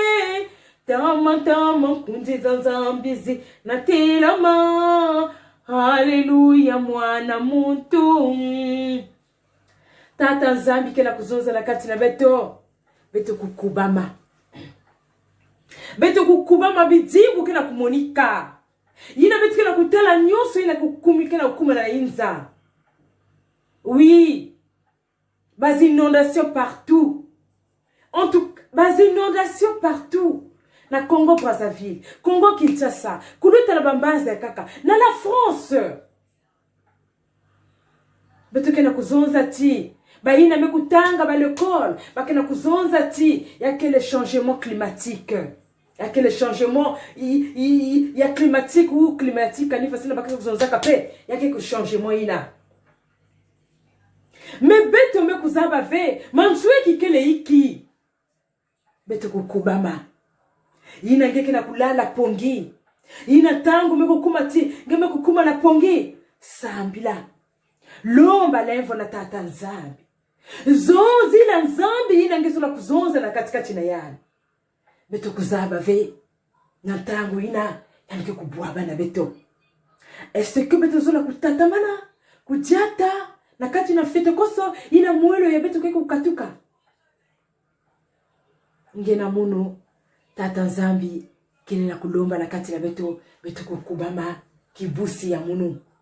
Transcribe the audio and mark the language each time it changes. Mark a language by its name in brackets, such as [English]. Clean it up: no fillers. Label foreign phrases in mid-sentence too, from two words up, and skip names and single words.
[Kongo] tama kundi zanzambizi na tilama haleluya mwana muntu tata nzambi kena kuzonza na kati na beto kukubama bidibu kena kumonika yina beto kena kutala nyoso yina kukumi kena kukuma na inza [French] oui bas inondations partout en tout bas inondations partout na Congo Brazzaville, Congo Kinshasa, [Kongo] kuluta na bambaza kaka, na [French] la France. [Kongo] Beto kena kuzonza ti, ba ina mekutanga ba l'école, ba kena kuzonza ti, yake [French] le changement climatique. [Kongo] Yake [French] le changement [Kongo] ya climatique [French] ou climatique [Kongo] ani fasina ba kena kuzonza kape, yake ku changement ina. Me beto mekuzaba ve, mansue kikele iki. Beto kukubama. Ina ngeke na kulala pongi. Ina tangu mekukuma ti, ngeme kukuma na pongi. Sambila. Lomba lenvo na tata nzambi. Zonzi la nzambi ina ngezo la kuzonza na katikati na yani. Beto kuzaba ve. Na tangu ina yanike kubuaba na beto. [French] Est-ce que [Kongo] beto zola kutatamana? Kujata? Na kati na fete koso ina mwelo ya beto keko kukatuka. Ngena munu. Tata nzambi kile na kulomba na kati na beto kukubama kibusi ya munu.